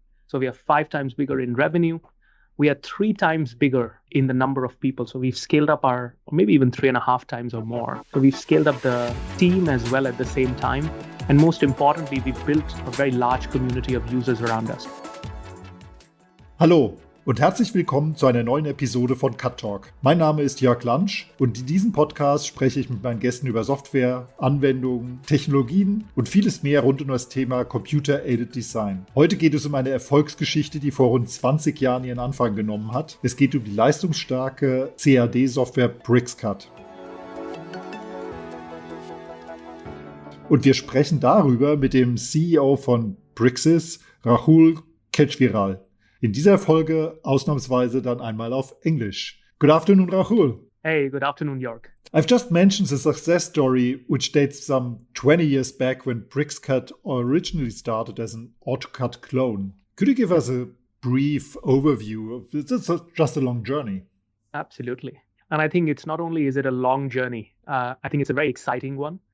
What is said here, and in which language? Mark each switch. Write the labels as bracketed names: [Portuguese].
[English] So we are 5 times bigger in revenue. We are 3 times bigger in the number of people. So we've scaled up or maybe even 3.5 times or more. So we've scaled up the team as well at the same time. And most importantly, we've built a very large community of users around us. [German] Hallo und herzlich willkommen zu einer neuen Episode von CAD Talk. Mein Name ist Jörg Lantsch und in diesem Podcast spreche ich mit meinen Gästen über Software, Anwendungen, Technologien und vieles mehr rund um das Thema Computer-Aided Design. Heute geht es um eine Erfolgsgeschichte, die vor rund 20 Jahren ihren Anfang genommen hat. Es geht um die leistungsstarke CAD-Software BricsCAD. Und wir sprechen darüber mit dem CEO von Bricsys, Rahul Kejriwal. In dieser Folge ausnahmsweise dann einmal auf Englisch. [English] Good afternoon, Rahul. Hey, good afternoon, Jörg. I've just mentioned the success story, which dates some 20 years back when BricsCAD originally started as an AutoCAD clone. Could you give us a brief overview of it's just a long journey? Absolutely. And I think it's not only is it a long journey, I think it's a very exciting one.